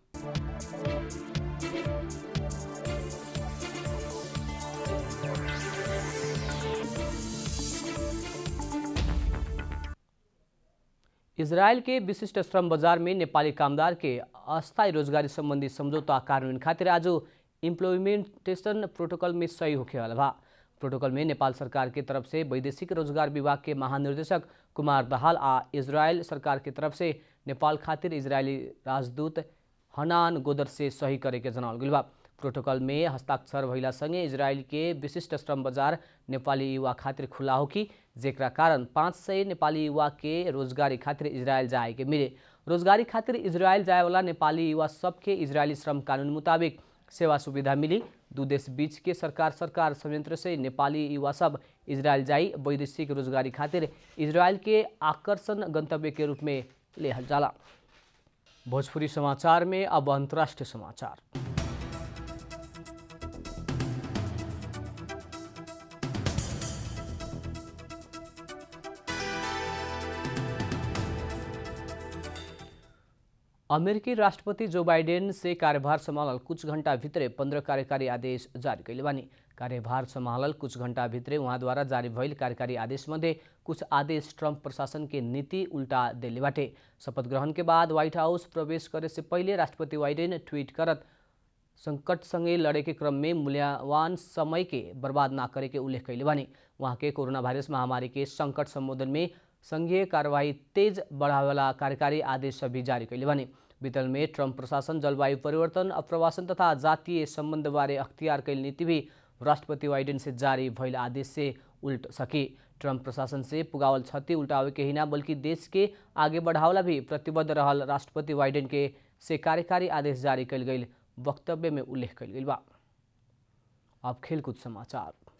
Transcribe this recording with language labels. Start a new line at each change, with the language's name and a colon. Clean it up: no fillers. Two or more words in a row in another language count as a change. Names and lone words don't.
Bhojpuri: इजरायल के विशिष्ट श्रम बाजार में नेपाली कामदार के अस्थायी रोजगारी संबंधी समझौता कार्यान्वयन खातिर आज
English: implementation protocol
Bhojpuri: में सही होखे वाला बा। प्रोटोकॉल में नेपाल सरकार के तरफ से वैदेशिक रोजगार विभाग के महानिर्देशक कुमार दाहाल आ इजरायल सरकार के तरफ से नेपाल खातिर इजरायली राजदूत हनान गोदर से सही करे के जनावल गइल बा। प्रोटोकॉल में हस्ताक्षर भइला संगे इजरायल के विशिष्ट श्रम बाजार नेपाली युवा खातिर खुला होकी, जेकरा कारण 500 नेपाली युवा के रोजगारी खातिर इजरायल जाए के मिले। रोजगारी खातिर इजरायल जाए वाला नेपाली युवा सबके इजरायली श्रम कानून मुताबिक सेवा सुविधा मिली। दू देश बीच के सरकार संयंत्र से नेपाली युवा सब इजरायल जाई वैदेशिक रोजगारी खातिर इजरायल के आकर्षण गंतव्य के रूप में लेहल जाला। भोजपुरी समाचार में अब अंतर्राष्ट्रीय समाचार। अमेरिकी राष्ट्रपति जो बाइडेन से कार्यभार संभालल कुछ घंटा भित्रे 15 कार्यकारी आदेश जारी कैले बानी। कार्यभार संभालल कुछ घंटा भित्रे वहाँ द्वारा जारी भइल कार्यकारी आदेश मध्ये कुछ आदेश ट्रम्प प्रशासन के नीति उल्टा देले बाटे। शपथ ग्रहण के बाद व्हाइट हाउस प्रवेश करे से पहले राष्ट्रपति बाइडेन ट्वीट करत संकट संगे लड़े के क्रम में मूल्यवान समय के बर्बाद ना करे के उल्लेख कैले बानी। वहाँ के कोरोना वायरस महामारी के संकट संबोधन में संघीय कार्यवाही तेज बढ़ावेला कार्यकारी आदेश भी जारी कैले बानी। बीतल में ट्रम्प प्रशासन जलवायु परिवर्तन, अप्रवासन तथा जातीय संबंध बारे अख्तियार कैल नीति भी राष्ट्रपति बाइडेन से जारी भइल आदेश से उल्ट सकी। ट्रम्प प्रशासन से पुगावल क्षति उल्टावे के ही ना बल्कि देश के आगे बढ़ावला भी प्रतिबद्ध रहल राष्ट्रपति बाइडेन के से कार्यकारी आदेश जारी कैल गई वक्तव्य में उल्लेख कैल गई बा। अब खेलकूद समाचार।